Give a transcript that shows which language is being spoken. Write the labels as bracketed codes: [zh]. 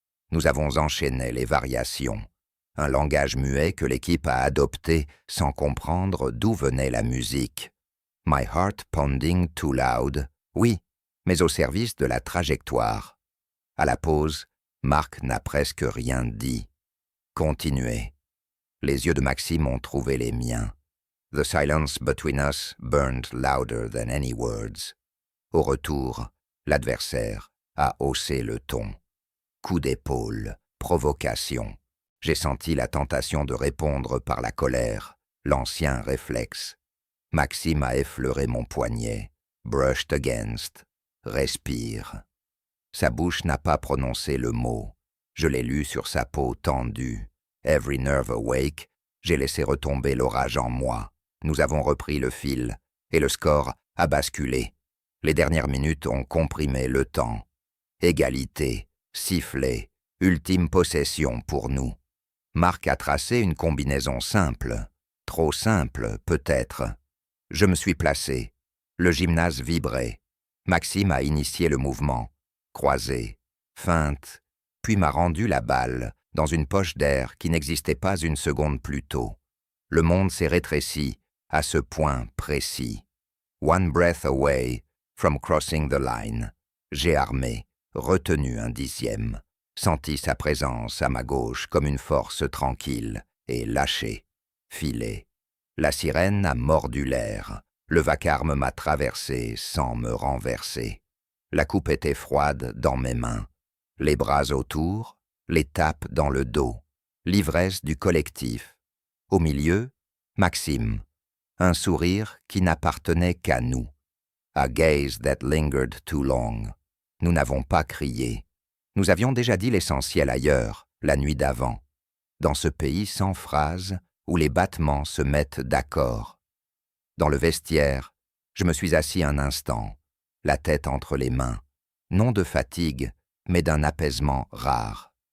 [fr] Nous avons enchaîné les variations, un langage muet que l'équipe a adopté sans comprendre d'où venait la musique. [en] My heart pounding too loud, [fr] oui, mais au service de la trajectoire. À la pause, Marc n'a presque rien dit. Continuez. Les yeux de Maxime ont trouvé les miens. [en] The silence between us burned louder than any words. [fr] Au retour, l'adversaire a haussé le ton. Coup d'épaule, provocation. J'ai senti la tentation de répondre par la colère, l'ancien réflexe. Maxime a effleuré mon poignet. [en] Brushed against. [fr] Respire. Sa bouche n'a pas prononcé le mot. Je l'ai lu sur sa peau tendue. [en] Every nerve awake, [fr] j'ai laissé retomber l'orage en moi. Nous avons repris le fil, et le score a basculé. Les dernières minutes ont comprimé le temps. Égalité, sifflet, ultime possession pour nous. Marc a tracé une combinaison simple. Trop simple, peut-être. Je me suis placé. Le gymnase vibrait. Maxime a initié le mouvement. Croisé, feinte, puis m'a rendu la balle dans une poche d'air qui n'existait pas une seconde plus tôt. Le monde s'est rétréci à ce point précis. [en] One breath away from crossing the line. [fr] J'ai armé, retenu un dixième, senti sa présence à ma gauche comme une force tranquille et lâché, filé. La sirène a mordu l'air. Le vacarme m'a traversé sans me renverser. La coupe était froide dans mes mains. Les bras autour, les tapes dans le dos. L'ivresse du collectif. Au milieu, Maxime. Un sourire qui n'appartenait qu'à nous. [en] A gaze that lingered too long. [fr] Nous n'avons pas crié. Nous avions déjà dit l'essentiel ailleurs, la nuit d'avant. Dans ce pays sans phrase, où les battements se mettent d'accord. Dans le vestiaire, je me suis assis un instant, la tête entre les mains, non de fatigue, mais d'un apaisement rare.